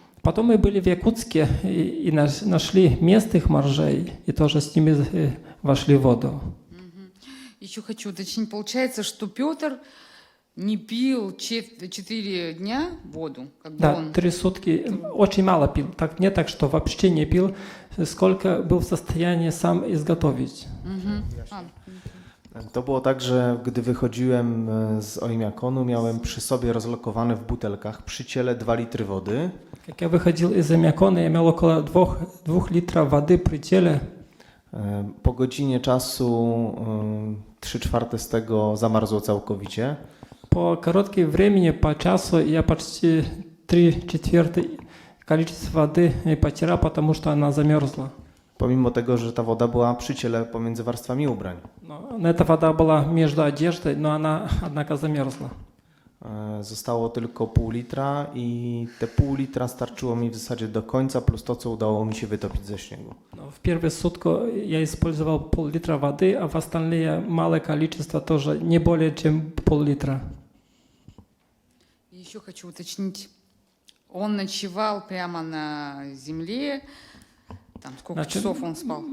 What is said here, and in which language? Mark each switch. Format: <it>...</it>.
<ru>Потом мы были в Якутске и нашли местных моржей, и тоже с ними вошли в воду. Еще хочу уточнить, получается, что Петр не пил 4 дня воду? Как бы Да, он... 3 сутки. Очень мало пил. Так, не так, что вообще не пил, сколько</ru> <pl>był w</pl> <ru>состоянии сам изготовить.</ru> <pl>To było tak, że gdy wychodziłem z Oymyakonu, miałem przy sobie rozlokowane w butelkach przy ciele 2 litry wody.</pl> <ru>Как я выходил из Омякона, я имел около 2 литров воды при теле.</ru> <pl>Po godzinie czasu 3/4 z tego zamarzło całkowicie.</pl> <ru>По короткому времени, по часу, я почти 3/4 количества воды потерял, потому что она замерзла.</ru> <pl>Pomimo tego, że ta woda była przy ciele pomiędzy warstwami ubrań.</pl> <ru>Но эта вода была между одеждой, но она, однако, замерзла.</ru> <pl>Zostało tylko pół litra i te pół litra starczyło mi w zasadzie do końca, plus to, co udało mi się wytopić ze śniegu.</pl> <ru>В первую сутку я использовал пол-литра воды, а в остальные малое количество тоже не более чем пол-литра. Еще хочу уточнить, он ночевал прямо на земле, там сколько часов он спал?</ru>